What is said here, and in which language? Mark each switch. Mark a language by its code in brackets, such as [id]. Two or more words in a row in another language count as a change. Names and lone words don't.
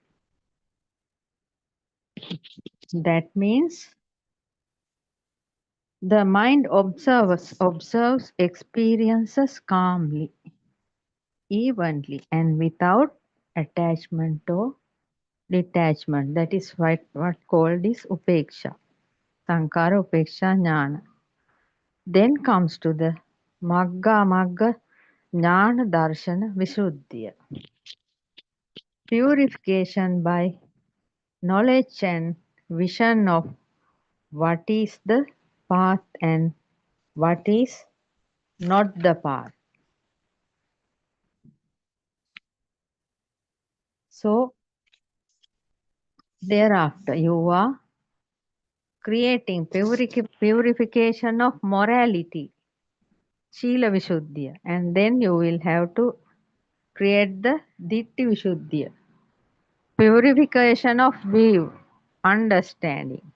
[en] That means the mind observes experiences calmly, evenly, and without attachment or detachment. That is what called is upeksha, [pi] Sankara Upeksha jnana. [en] Then comes to the [pi] Magga jnana darshana visuddhiya. [en] Purification by knowledge and vision of what is the path and what is not the path. So thereafter you are creating purification of morality, [pi] Shila Vishuddhiya, [en] and then you will have to create the [pi] Ditti Vishuddhiya, [en] purification of view, understanding.